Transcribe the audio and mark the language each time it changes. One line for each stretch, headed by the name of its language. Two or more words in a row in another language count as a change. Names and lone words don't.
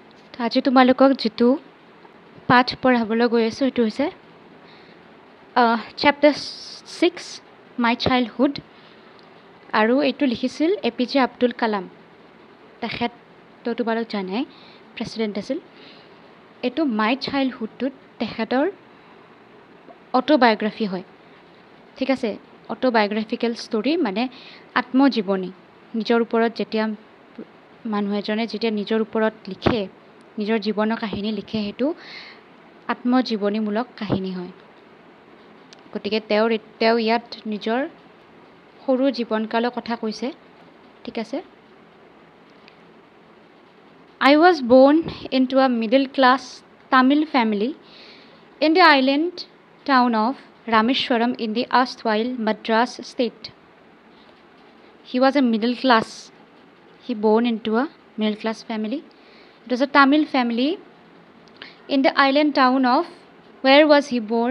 Assamese: আজি তোমালোকক যেটো পাঠ পঢ়াবলৈ গৈ আছো এটো হৈছে
English: chapter 6 my childhood
Assamese: আৰু এটো লিখিছিল এপিজে আব্দুল কালাম তেখেত তো তোমালোক জানাই প্ৰেসিডেন্ট আছিল এটো my childhood ত তেখেতৰ অটোবায়োগ্ৰাফি হয় ঠিক আছে
English: autobiographical story
Assamese: মানে আত্মজীৱনী নিজৰ ওপৰত যেতিয়া মানুহ এজনে যেতিয়া নিজৰ ওপৰত লিখে নিজৰ জীৱনৰ কাহিনী লিখে হেতু আত্মজীৱনীমূলক কাহিনী হয় গতিকে তেওঁ ইয়াত নিজৰ সৰু জীৱনকালৰ কথা কৈছে ঠিক আছে
English: I was born into a middle class Tamil family in the island town of Rameshwaram in the erstwhile Madras state. He was a middle class. He born into a middle class family. It was a Tamil family in the island town of, where was he born?